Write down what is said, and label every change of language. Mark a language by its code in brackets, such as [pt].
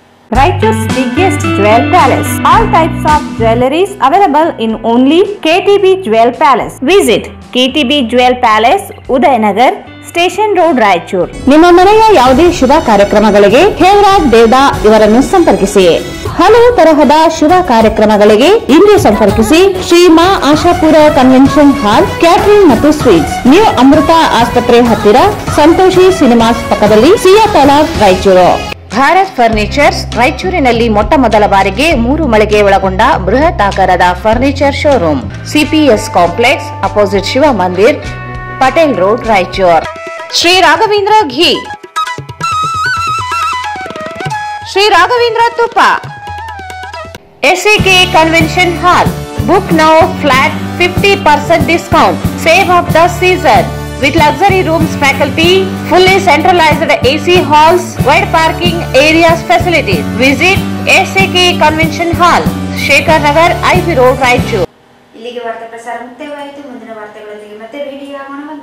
[en] Raichur's biggest jewel palace. All types of jewelries available in only KTB Jewel Palace. Visit KTB Jewel Palace, Udayanagar, station road, Raichur. [kn] ನಿಮ್ಮ ಮನೆಯ ಯಾವುದೇ ಶುಭ ಕಾರ್ಯಕ್ರಮಗಳಿಗೆ ಹೇಮರಾಜ್ ದೇವದಾ ಇವರನ್ನು ಸಂಪರ್ಕಿಸಿ. ಹಲವು ತರಹದ ಶುಭ ಕಾರ್ಯಕ್ರಮಗಳಿಗೆ ಇಂದು ಸಂಪರ್ಕಿಸಿ. ಶ್ರೀ ಮಾ ಆಶಾಪುರ ಕನ್ವೆನ್ಷನ್ ಹಾಲ್, ಕ್ಯಾಟರಿಂಗ್ ಮತ್ತು ಸ್ವೀಟ್ಸ್, ನ್ಯೂ ಅಮೃತ ಆಸ್ಪತ್ರೆ ಹತ್ತಿರ, ಸಂತೋಷಿ ಸಿನಿಮಾಸ್ ಪಕ್ಕದಲ್ಲಿ, ಸಿಯಾತಲ, ರಾಯಚೂರು. ಭಾರತ್ ಫರ್ನಿಚರ್ಸ್ ರಾಯಚೂರಿನಲ್ಲಿ ಮೊಟ್ಟ ಮೊದಲ ಬಾರಿಗೆ 3 ಮಳಿಗೆ ಒಳಗೊಂಡ ಬೃಹತ್ ಆಕಾರದ furniture showroom, CPS complex, opposite Shiva ಮಂದಿರ್, ಪಟೇಲ್ ರೋಡ್, ರಾಯಚೂರು. [en] ಶ್ರೀ ರಾಘವೇಂದ್ರ ಘೀ, ಶ್ರೀ ರಾಘವೇಂದ್ರ ತುಪ್ಪ, SAK convention hall. Book now, flat 50% discount. Save of the season. with luxury rooms faculty, fully centralized AC halls, wide parking areas facilities. Visit SAK Convention Hall, Shekhar Nagar, IP Road, Raichur. [kn] ಇಲ್ಲಿಗೆ ವಾರ್ತಾ ಪ್ರಸಾರ ಮುಕ್ತಾಯವಾಯಿತು. ಮುಂದಿನ ವಾರ್ತೆಗಳೊಂದಿಗೆ ಮತ್ತೆ ಭೇಟಿಯಾಗೋಣ.